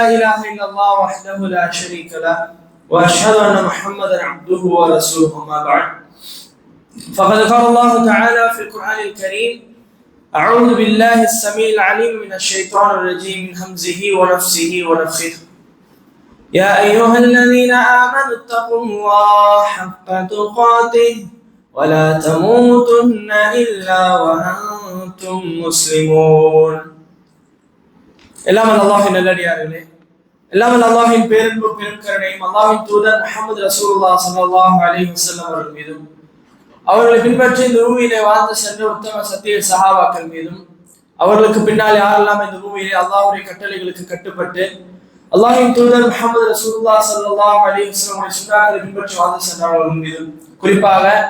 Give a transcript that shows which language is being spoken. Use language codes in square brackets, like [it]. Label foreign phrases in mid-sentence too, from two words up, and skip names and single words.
[ar] إله إلا الله وحده لا شريك له وأشهد أن محمدا عبده ورسوله ما بعد فقد قال الله تعالى في القرآن الكريم أعوذ بالله السميع العليم من الشيطان الرجيم من همزه ونفسه ونفخه يا أيها الذين آمنوا اتقوا الله حق تقاته ولا تموتن إلا وأنتم مسلمون. [ta] எல்லாமல் அல்லாஹ்வின் நல்லடியார்களே, எல்லாமல் அல்லாஹ்வின் பேரன்பு பெருங்கருணையும் அல்லாஹ்வின் தூதர் முஹம்மது ரசூலுல்லாஹ் [ar] صلى الله عليه وسلم [ta] அவர்கள் மீதும் அவர்களை பின்பற்றி இந்த பூமியிலே வாழ்ந்து சென்ற உத்தம சத்திய சஹாபாக்கள் மீதும் அவர்களுக்கு பின்னால் யாரெல்லாம் இந்த பூமியிலே அல்லாஹ்வுடைய கட்டளைகளுக்கு கட்டுப்பட்டு அல்லாஹ்வின் தூதர் முஹம்மது ரசூலுல்லாஹ் [ar] صلى الله عليه وسلم [ta] சுன்னாக்களை பின்பற்றி வாழ்ந்து சென்றவர்கள் மீதும் குறிப்பாக